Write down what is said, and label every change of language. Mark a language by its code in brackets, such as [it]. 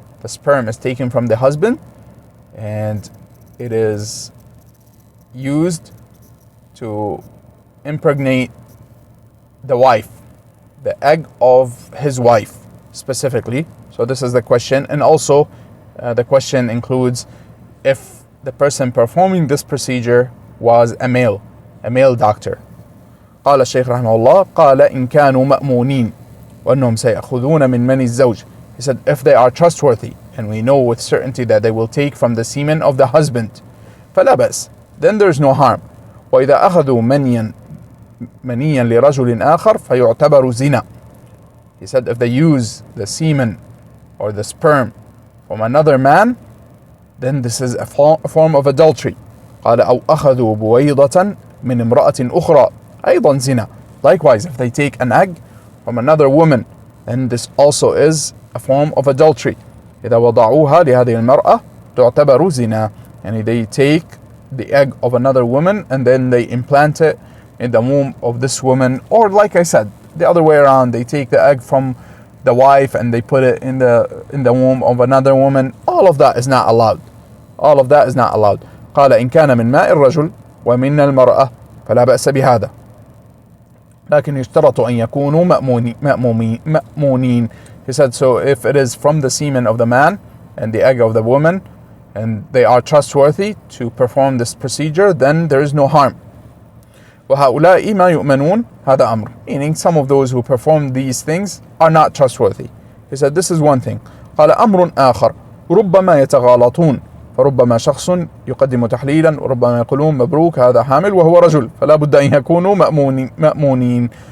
[en] The sperm is taken from the husband and it is used to impregnate the wife, the egg of his wife specifically. So this is the question. And also the question includes if the person performing this procedure was a male doctor. [ar] قال الشيخ رحمه الله: قال إن كانوا مأمونين وأنهم سيأخذون من مني الزوج. [en] He said, if they are trustworthy and we know with certainty that they will take from the semen of the husband, [ar] فلا بأس, [en] then there's no harm. [ar] وإذا أخذوا منيا لرجل آخر فيعتبر زنا. [en] He said, if they use the semen or the sperm from another man, then this is a form of adultery. [ar] قال أو أخذوا بويضة من امرأة أخرى أيضا زنا. [en] Likewise, if they take an egg from another woman, then this also is a form of adultery. [ar] إذا وضعوها لهذه المرأة تعتبر زنا. [en] And they take the egg of another woman and then they implant it in the womb of this woman, or like I said, the other way around, they take the egg from the wife and they put it in the womb of another woman. All of that is not allowed. All of that is not allowed. [ar] قال إن كان من ماء الرجل ومن المرأة فلا بأس بهذا لكن يشترط أن يكونوا مأمونين. [en] He said, so if it is from the semen of the man and the egg of the woman and they are trustworthy to perform this procedure, then there is no harm. [ar] وهؤلاء ما يؤمنون هذا أمر, [en] meaning some of those who perform these things are not trustworthy. He said, this is one thing. [ar] قال أمر آخر ربما يتغالطون فربما شخص يقدم تحليلا وربما يقولون مبروك هذا حامل وهو رجل فلا بد أن يكونوا مأمونين.